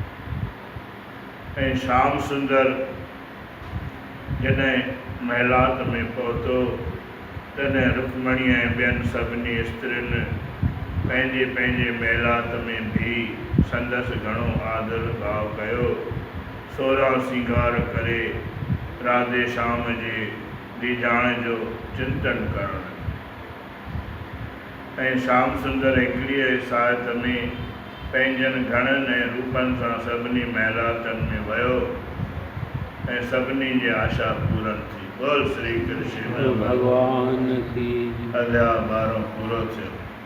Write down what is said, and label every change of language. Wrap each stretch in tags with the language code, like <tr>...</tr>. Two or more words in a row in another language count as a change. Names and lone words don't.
<sd>ऐं श्याम सुंदर जॾहिं महिलात में पहुतो, तॾहिं रुक्मणी ऐं ॿियनि सभिनी स्त्रियुनि पंहिंजे पंहिंजे महिलात में भी संदसि घणो आदर भाव कयो। 16 सिंगार करे राधे श्याम जे रीझाण जो चिंतन करण ऐं श्याम सुंदर हिकिड़ीअ सायत में पंहिंजनि घणनि ऐं रूपनि सां सभिनी महिलातनि में वियो ऐं सभिनी जी आशा पूरन थी।</sd> <hi>बोल श्री कृष्ण भगवान की।</hi> <sd>अध्याय 12 पूरो थियो।</sd>